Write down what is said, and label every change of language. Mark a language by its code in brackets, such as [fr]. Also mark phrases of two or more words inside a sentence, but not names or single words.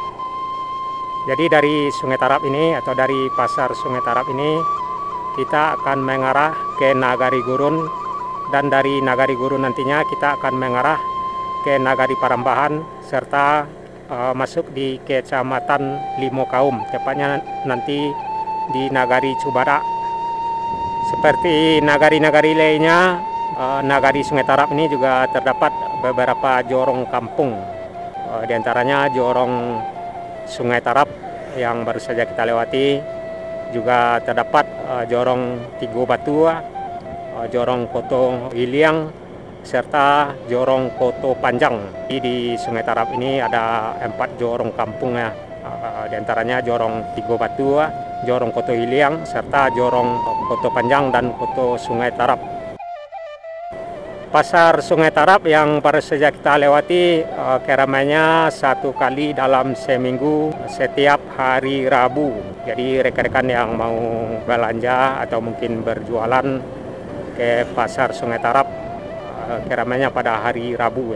[id] Jadi dari Sungai Tarap ini atau dari Pasar Sungai Tarap ini kita akan mengarah ke Nagari Gurun, dan dari Nagari Gurun nantinya kita akan mengarah ke Nagari Parambahan serta masuk di Kecamatan Limo Kaum, tepatnya nanti di Nagari Cubada. Seperti nagari-nagari lainnya, Nagari Sungai Tarap ini juga terdapat beberapa jorong kampung, di antaranya jorong Sungai Tarap yang baru saja kita lewati. Juga terdapat jorong Tigo Batu, jorong Koto Iliang, serta jorong Koto Panjang. Di Sungai Tarap ini ada 4 jorong kampung ya, di antaranya jorong Tigo Batu, jorong Koto Iliang, serta jorong Koto Panjang dan Koto Sungai Tarap. Pasar Sungai Tarap yang baru saja kita lewati keramaiannya 1 kali dalam seminggu setiap hari Rabu. Jadi rekan-rekan yang mau belanja atau mungkin berjualan ke Pasar Sungai Tarap keramaiannya pada hari Rabu ya.